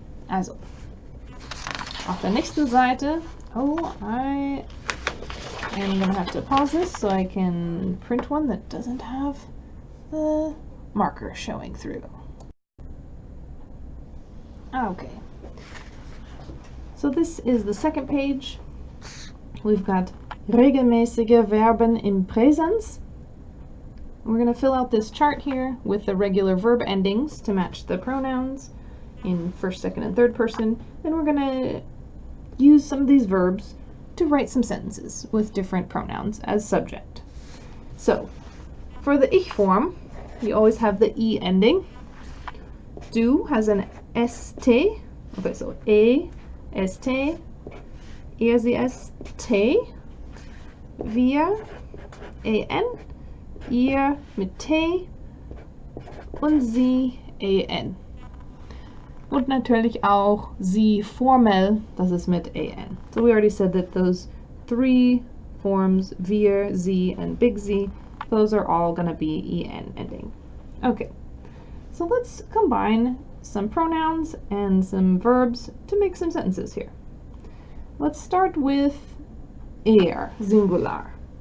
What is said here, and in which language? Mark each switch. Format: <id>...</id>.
<de>Also, auf der nächsten Seite,</de> <en>oh, I am going to have to pause this so I can print one that doesn't have the marker showing through. Okay. So this is the second page. We've got</en> <de>regelmäßige Verben im Präsens.</de> <en>We're going to fill out this chart here with the regular verb endings to match the pronouns in first, second, and third person. Then we're going to use some of these verbs to write some sentences with different pronouns as subject. So, for the ich form, you always have the e ending. Du has an st.</en> <de>Okay, so st, sie st, wir en, ihr mit t und sie en. Und natürlich auch sie formell, das ist mit en.</de> <en>So we already said that those three forms, wir, sie, and big Z, those are all going to be en ending. Okay, so let's combine some pronouns and some verbs to make some sentences here. Let's start with singular.</en>